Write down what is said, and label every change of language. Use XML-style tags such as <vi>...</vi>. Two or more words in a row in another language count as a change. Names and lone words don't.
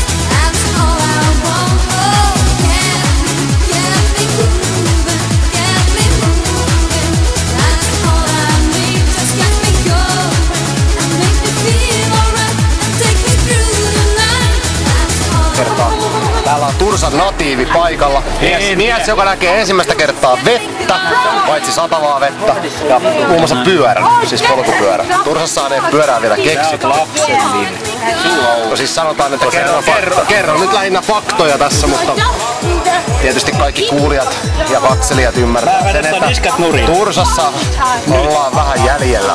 <en>That's all I want. Oh, get me grooving, get me moving. That's all I need. Just get me going and make me feel alright and take me through the night. That's all I want.</en> <fi>Täällä on Tursan natiivi paikalla. Mies, joka näkee ensimmäistä kertaa vettä, paitsi satavaa vettä, ja muun muassa pyörän, siis polkupyörä. Tursassa ei pyörää vielä keksitty. No siis sanotaan, että kerron nyt lähinnä faktoja tässä, mutta tietysti kaikki kuulijat ja katselijat ymmärtävät sen, että Tursassa ollaan vähän jäljellä.</fi>